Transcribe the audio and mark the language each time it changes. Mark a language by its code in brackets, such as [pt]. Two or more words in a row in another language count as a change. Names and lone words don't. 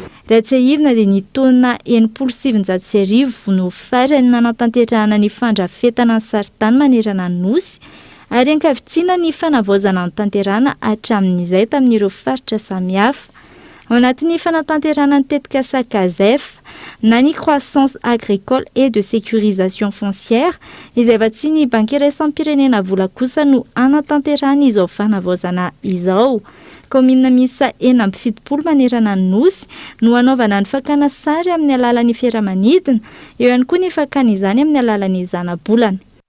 [mg] Raha tsy ahivina dia ny taona 790 no farany nanatanterahana ny fandrafetana ny saritany manerana ny nosy ary ankavitsiana ny fanavaozana ny tanterahana hatramin'izay tamin'ireo faritra samihafa. Ao anatin'ny fanatanterahana ny tetikasa CASEF na ny [fr] croissance agricole et de sécurisation foncière [mg] izay efa tsy ny banky iraisam-pirenena vola kosa no anatanterahana izao fanavaozana izao. Komina misa 7 manerana ny nosy no anaovana ny fakana sary amin'ny alalan'ny fiaramanidina, eo ihany koa ny fakana izany amin'ny alalan'ny zana-bolana.